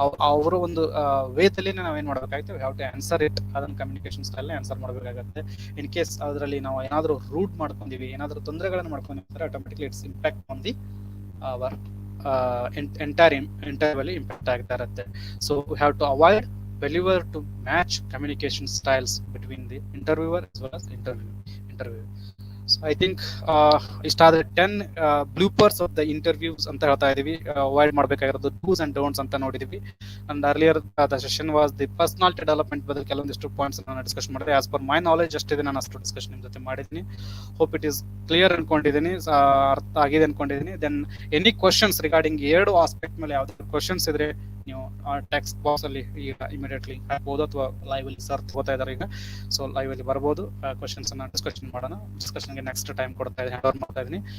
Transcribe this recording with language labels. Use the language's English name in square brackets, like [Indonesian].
[Kannada] ಅವರ ಒಂದು ವೇದಲ್ಲಿ ನಾವೇನ್ ಮಾಡ್ಬೇಕಾಗುತ್ತೆ, [English] Have to answer it. [Kannada] ಅದನ್ನ ಕಮ್ಯುನಿಕೇಶನ್ ಸ್ಟೈಲ್ ನ ಆನ್ಸರ್ ಮಾಡಬೇಕಾಗತ್ತೆ. [English] in case [Kannada] ಅದರಲ್ಲಿ ನಾವು ಏನಾದ್ರೂ ರೂಟ್ ಮಾಡ್ಕೊಂಡಿವಿ, ಏನಾದ್ರೂ ತೊಂದರೆಗಳನ್ನು ಮಾಡ್ಕೊಂಡಿರ್ತಾರೆ, [English] automatically it's impact on the our entire interview impact [Kannada] ಆಗ್ತಾ ಇರುತ್ತೆ. [English] So we have to avoid failure to match communication styles between the interviewer as well as interview. So I think [Kannada] ಇಷ್ಟಾದ [English] 10 bloopers of the interviews [Kannada] ಅಂತ ಹೇಳ್ತಾ ಇದೀವಿ. Avoid ಮಾಡಬೇಕಾಗಿರೋದು [English] do's and don'ts [Kannada] ಅಂತ ನೋಡಿದೀವಿ. [English] And earlier the session was the personality development [Kannada] ಬಗ್ಗೆ ಕೆಲವೊಂದಿಷ್ಟು points ನಾನು discuss ಮಾಡಿದೆ. [English] as per my knowledge [Kannada] ಅಷ್ಟಿದೆ, ನಾನು ಅಷ್ಟು ಡಿಸ್ಕಷನ್ ನಿಮ್ ಜೊತೆ ಮಾಡಿದ್ದೀನಿ. [English] hope it is clear [Kannada] ಅನ್ಕೊಂಡಿದ್ದೀನಿ, ಅರ್ಥ ಆಗಿದೆ ಅನ್ಕೊಂಡಿದ್ದೀನಿ. [English] then any questions regarding [Kannada] 2 aspect ಮೇಲೆ ಯಾವ್ದಾದ್ರು ಕ್ವಶನ್ಸ್ ಇದ್ರೆ ನೀವು ಟೆಕ್ಸ್ಟ್ ಬಾಕ್ಸ್ ಅಲ್ಲಿ ಈಗ ಇಮಿಡಿಯೇಟ್ಲಿ ಹಾಕ್ಬೋದು, ಅಥವಾ ಲೈವ್ ಅಲ್ಲಿ ಸರ್ ತಗೋತಾ ಇದಾರೆ ಈಗ. ಸೊ ಲೈವ್ ಅಲ್ಲಿ ಬರ್ಬೋದು, ಕ್ವಶನ್ಸ್ ಅನ್ನ ಡಿಸ್ಕಷನ್ ಮಾಡೋಣ. ಡಿಸ್ಕಷನ್ಗೆ ನೆಕ್ಸ್ಟ್ ಟೈಮ್ ಕೊಡ್ತಾ ಇದ್ದೀನಿ, ಹ್ಯಾಂಡ್ ಓವರ್ ಮಾಡ್ತಾ ಇದ್ದೀನಿ.